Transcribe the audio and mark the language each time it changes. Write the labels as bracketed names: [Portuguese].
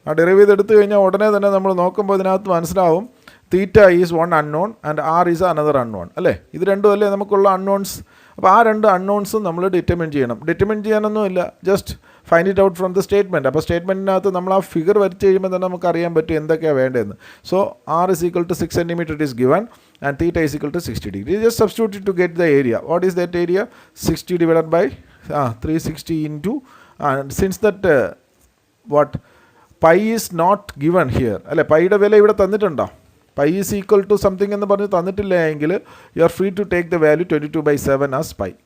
[Malayalam] ആ ഡിറൈവ് ചെയ്തെടുത്ത് കഴിഞ്ഞാൽ ഉടനെ തന്നെ നമ്മൾ നോക്കുമ്പോൾ ഇതിനകത്ത് മനസ്സിലാവും [English] theta is one unknown and R is another unknown, [Malayalam] അല്ലേ? ഇത് രണ്ടും അല്ലേ നമുക്കുള്ള അൺനോൺസ്. അപ്പോൾ ആ രണ്ട് അൺനോൺസും നമ്മൾ ഡിറ്റർമിൻ ചെയ്യണം. Determine ചെയ്യാനൊന്നുമില്ല, [English] Just find it out from the statement. [Malayalam] അപ്പോൾ സ്റ്റേറ്റ്മെൻറ്റിനകത്ത് നമ്മൾ ആ ഫിഗർ വരച്ച് കഴിയുമ്പോൾ തന്നെ നമുക്ക് അറിയാൻ പറ്റും എന്തൊക്കെയാണ് വേണ്ടതെന്ന്. [English] So R is equal to 6 centimeter it is given and theta is equal to 60 degree. Just substitute it to get the area. What is that area? 60 divided by 360 into since that what pi is not given here, അല്ലേ? [Malayalam] പൈയുടെ വില ഇവിടെ തന്നിട്ടുണ്ടോ? [English] pi is equal to something [Malayalam] എന്ന് പറഞ്ഞ് തന്നിട്ടില്ല എങ്കിൽ [English] You are free to take the value 22/7 as pi.